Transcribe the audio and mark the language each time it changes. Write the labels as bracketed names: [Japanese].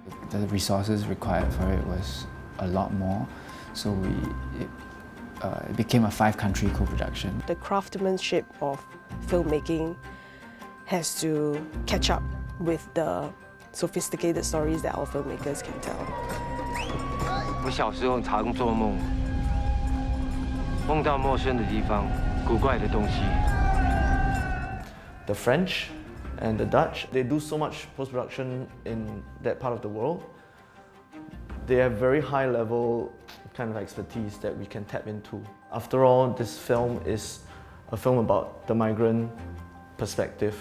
[English] The resources required for it was a lot more, so it became a 5-country co-production. The craftsmanship of filmmaking has to catch up with the sophisticated stories that our filmmakers can tell. [Chinese] 我小时候常做梦，梦到陌生的地方，古怪的东西。 [English] The French and the Dutch, they do so much post-production in that part of the world. They have very high level kind of expertise that we can tap into. After all, this film is a film about the migrant perspective.